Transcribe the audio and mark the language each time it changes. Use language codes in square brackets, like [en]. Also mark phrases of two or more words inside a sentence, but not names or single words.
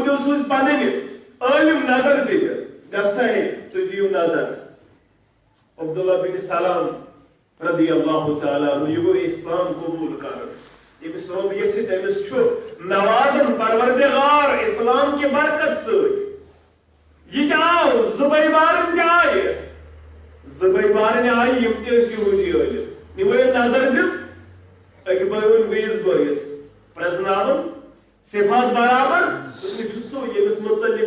[ks] سوز پنن عالم نظر دِنہِ گژھا ہے تو دیو نظر عبداللہ بن سلام [ar] رضی اللہ تعالیٰ عنہ [ks] یہ گو اسلام قبول کر یمس رب یژھِ تٔمِس چھُ نوازن پروردگار [ur] اسلام کی برکت [ks] سۭتۍ یہ تہِ آو زبئی بارن تہِ آیہِ زبئی بارن آیہِ یِم تہِ ٲسۍ یہودی عالم یِمو نظر دِژ اکہ بٲیِن بیٚیِس بٲیِس پرٛزناوُن صفات برابر سُہ سُہ ییٚمِس متعلق